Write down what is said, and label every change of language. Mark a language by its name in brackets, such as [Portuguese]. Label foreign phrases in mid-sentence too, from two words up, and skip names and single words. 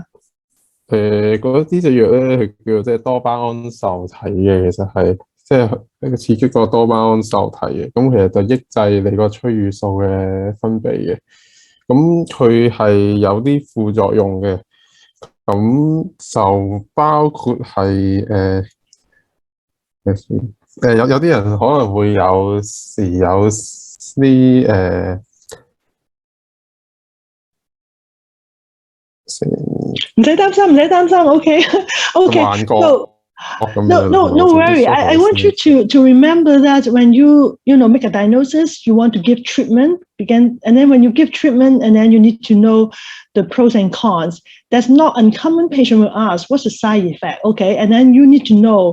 [Cantonese] 嗰啲隻藥咧，佢叫做即係多巴胺受體嘅，其實係即係一個刺激個多巴胺受體嘅，咁其實就抑制你個催乳素嘅分泌嘅，咁佢係有啲副作用嘅，咁就包括係有啲人可能會有時有啲唔使擔心 ，OK，幻覺。 [English] No worry. I want you to remember that when you make a diagnosis, you want to give treatment, and then when you give treatment, and then you need to know the pros and cons. That's not uncommon. Patient will ask, "What's the side effect?" Okay, and then you need to know.